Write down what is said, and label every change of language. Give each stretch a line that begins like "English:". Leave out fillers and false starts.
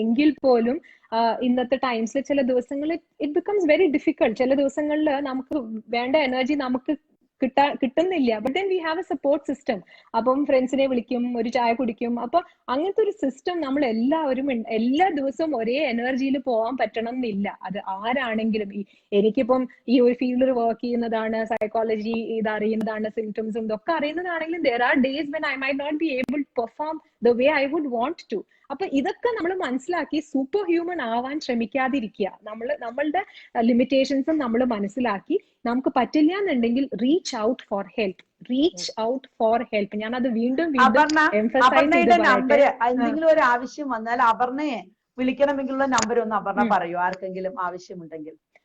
Malayalam: എങ്കിൽ പോലും ഇന്നത്തെ ടൈംസിൽ ചില ദിവസങ്ങളിൽ
English: It becomes very difficult.
Malayalam: ചില ദിവസങ്ങളിൽ നമുക്ക് വേണ്ട എനർജി നമുക്ക് കിട്ടുന്നില്ല.
English: But then we have a support system.
Malayalam: അപ്പം ഫ്രണ്ട്സിനെ വിളിക്കും, ഒരു ചായ കുടിക്കും. അപ്പൊ അങ്ങനത്തെ ഒരു സിസ്റ്റം നമ്മൾ എല്ലാവരും എല്ലാ ദിവസവും ഒരേ എനർജിയിൽ പോകാൻ പറ്റണം എന്നില്ല. അത് ആരാണെങ്കിലും. എനിക്കിപ്പം ഈ ഒരു ഫീൽഡിൽ വർക്ക് ചെയ്യുന്നതാണ്, സൈക്കോളജി ഇത് അറിയുന്നതാണ്, സിംറ്റംസും ഇതൊക്കെ അറിയുന്നതാണെങ്കിലും
English: there are days when I might not be able to perform the way I would want to.
Malayalam: അപ്പൊ ഇതൊക്കെ നമ്മൾ മനസ്സിലാക്കി സൂപ്പർ ഹ്യൂമൻ ആവാൻ ശ്രമിക്കാതിരിക്കുക. നമ്മളുടെ ലിമിറ്റേഷൻസും നമ്മൾ മനസ്സിലാക്കി നമുക്ക് പറ്റില്ല എന്നുണ്ടെങ്കിൽ
English: Reach out for help. Reach out for help.
Malayalam: ഞാൻ അത് വീണ്ടും എംഫസൈസ് ചെയ്ത് നമ്പർ എന്തെങ്കിലും ഒരു ആവശ്യം വന്നാൽ അപർണയെ വിളിക്കണമെങ്കിലുള്ള നമ്പർ ഒന്ന് അപർണ പറയൂ, ആർക്കെങ്കിലും ആവശ്യമുണ്ടെങ്കിൽ.